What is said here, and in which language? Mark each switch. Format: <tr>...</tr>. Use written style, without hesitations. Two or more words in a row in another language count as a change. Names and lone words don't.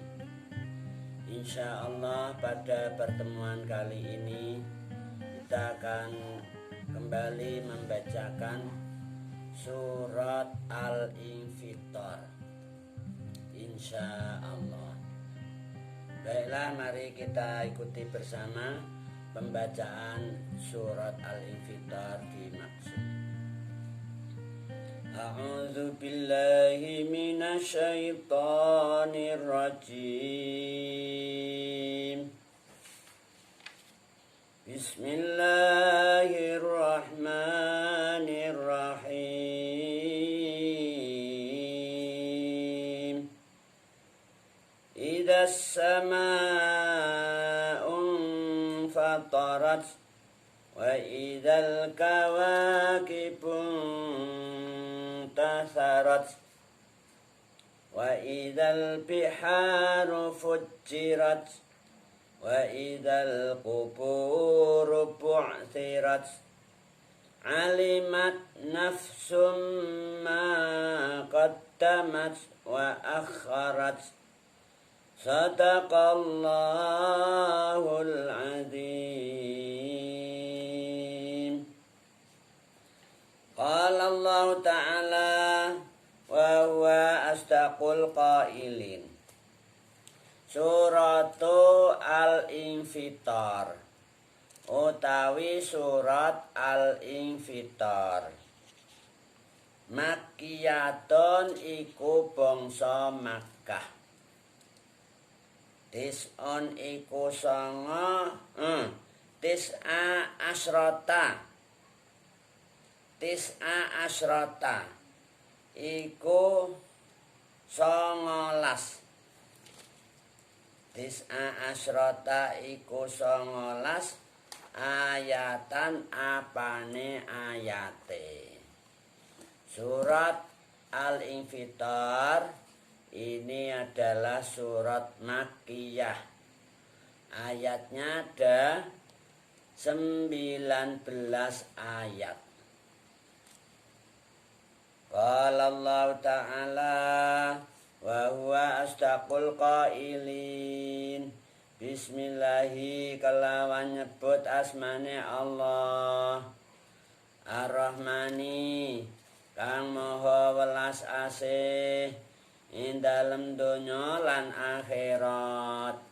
<ar>إن شاء الله</ar> <id>pada pertemuan kali ini kita akan kembali membacakan surat Al-Infitar,</id> <ar>إن شاء الله.</ar> <id>Baiklah, mari kita ikuti bersama pembacaan surat Al-Infitar dimaksud.</id> <ar>أعوذ بالله من الشيطان الرجيم. بسم الله الرحمن الرحيم. إذا السماء انفطرت وإذا الكواكب انتثرت وإذا البحار فجرت وإذا القبور بعثرت علمت نفس ما قدمت وأخرت. صدق الله العظيم. قال الله تعالى وهو أصدق القائلين.</ar> <jv>Suratu Al-Infitar utawi surat Al-Infitar. Makkiyatun iku bangsa Makkah. Tis'un iku sanga</jv> <ar>تسعة عشر</ar> <jv>iku 19.</jv> <ar>تسعة عشر</ar> <jv>iku 19 ayatan apane ayate.</jv> <id>Surat Al-Infitar ini adalah surat Makkiyah. Ayatnya ada 19 ayat.</id> <ar>قال الله تعالى وهو أصدق القائلين.</ar> <jv>Bismillahi kelawan nyebut asmane Allah. Ar-Rahmani kang maha welas asih ing dalem donya lan akhirat.</jv>